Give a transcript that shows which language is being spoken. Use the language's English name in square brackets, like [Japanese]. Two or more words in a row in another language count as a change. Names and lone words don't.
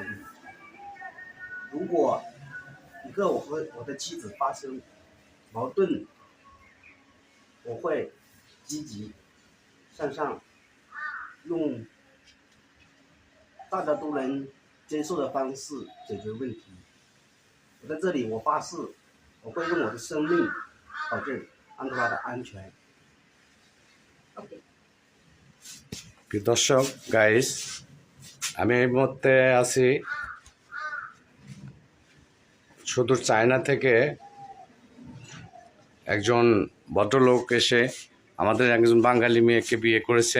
[Chinese] 如果我和我的妻子发生矛盾，我会积极向上，用大家都能接受的方式解决问题。我在这里，我发誓，我会用我的生命保证安哥拉的安全。 ওকে [Bangla] প্রিয় দর্শক গাইস, আমি এই মুহূর্তে আছি সুদূর চায়না থেকে একজন ভদ্রলোক এসে আমাদের একজন বাঙালি মেয়েকে বিয়ে করেছেন।